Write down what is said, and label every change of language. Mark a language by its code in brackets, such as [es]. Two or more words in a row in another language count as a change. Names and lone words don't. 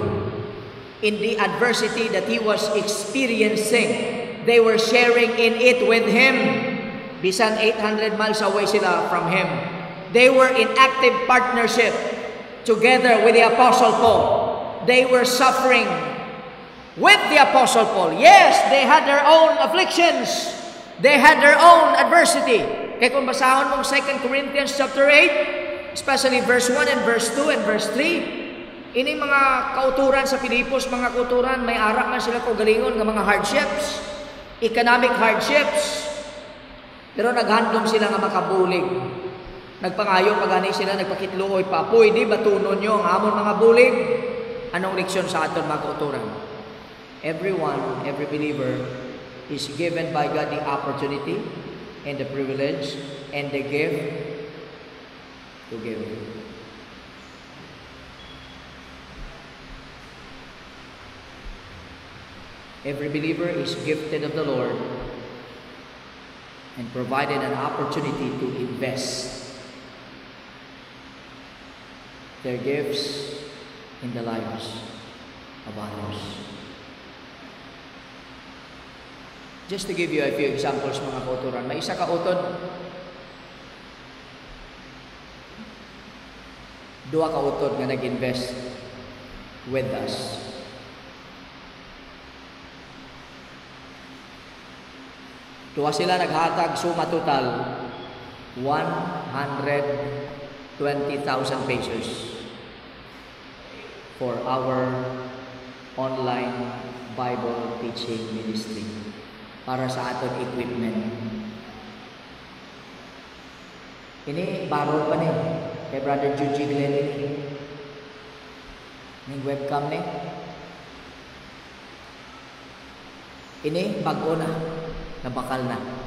[en] In the adversity that he was experiencing, they were sharing in it with him. Bisan 800 miles away sila from him. They were in active partnership together with the Apostle Paul. They were suffering with the Apostle Paul. Yes, they had their own afflictions. They had their own adversity. [hil] Kaya kung basahon mong 2 Corinthians [en] chapter 8, especially verse 1 and verse 2 and verse 3, [hil] ini mga kauturan sa Pilipos, mga kauturan, may arak man sila galingon ng mga hardships, [en] economic hardships, [hil] pero naghandom sila nga makabulig. Nagpangayo pagani sila, nagpakitluoy pa, pwede batunon nyo ang amon mga bulig. Anong leksyon sa aton mga kauturan? [en] Everyone, every believer is given by God the opportunity and the privilege and the gift to give. Every believer is gifted of the Lord and provided an opportunity to invest their gifts in the lives of others. Just to give you a few examples, [hil] mga kauturan. May isa ka utod, duha ka utod nga nag-invest [en] with us. [hil] Duha sila naghatag, suma total 120,000 pesos [en] for our online Bible teaching ministry [hil] para sa aton equipment. Ini baro pa ni kay Brother Juji Glenn ning webcam ni. Ini bago na, nabakal na.